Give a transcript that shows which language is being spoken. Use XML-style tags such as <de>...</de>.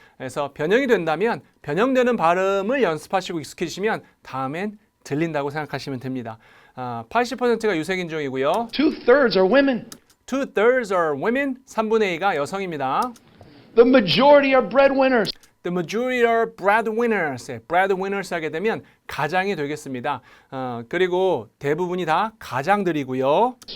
<ko>그래서 변형이 된다면 변형되는 발음을 연습하시고 익숙해지시면 다음엔 들린다고 생각하시면 됩니다. 80%가 유색인종이고요.</ko> <en>2/3 are women. 2/3 are women,</en> <ko>3분의 2가 여성입니다.</ko> <en>The majority are breadwinners. The majority are breadwinners.</en> <ko>breadwinners 하게 되면 가장이 되겠습니다. 그리고 대부분이 다 가장들이고요.</ko>